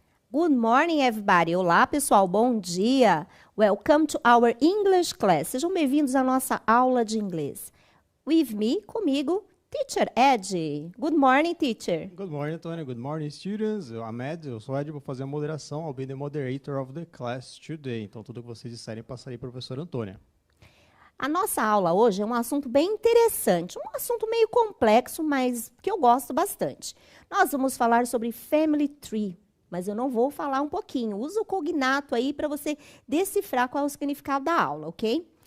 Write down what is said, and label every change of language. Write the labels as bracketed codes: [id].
[en] Good morning, everybody. [pt] Olá, pessoal. Bom dia. [en] Welcome to our English class. [pt] Sejam bem-vindos à nossa aula de inglês. [en] With me, [pt] comigo, [en] Teacher Ed. Good morning, teacher. Good morning, Tony. Good morning, students. I'm Ed. [pt] Eu sou Ed, vou fazer a moderação. [en] I'll be the moderator of the class today. [pt] Então, tudo que vocês disserem, passarei para a professora Antônia. A nossa aula hoje é um assunto bem interessante, um assunto meio complexo, mas que eu gosto bastante. Nós vamos falar sobre family tree, mas eu não vou falar um pouquinho. Usa o cognato aí para você decifrar qual é o significado da aula, ok?